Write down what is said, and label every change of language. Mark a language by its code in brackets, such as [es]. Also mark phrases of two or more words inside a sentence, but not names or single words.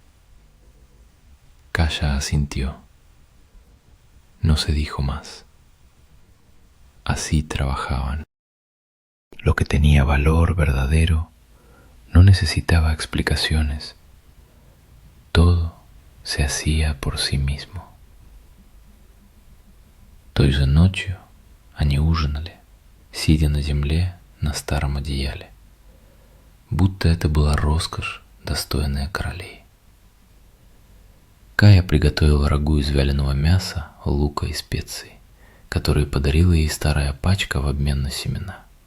[es] Kaya asintió. No se dijo más. Así trabajaban. Lo que tenía valor verdadero no necesitaba explicaciones. Todo se hacía por sí mismo. [ru] Той же ночью они ужинали, сидя на земле на старом одеяле, будто это была роскошь, достойная королей. Кая приготовила рагу из вяленого мяса, лука и специй, которые подарила ей старая пачка в обмен на семена.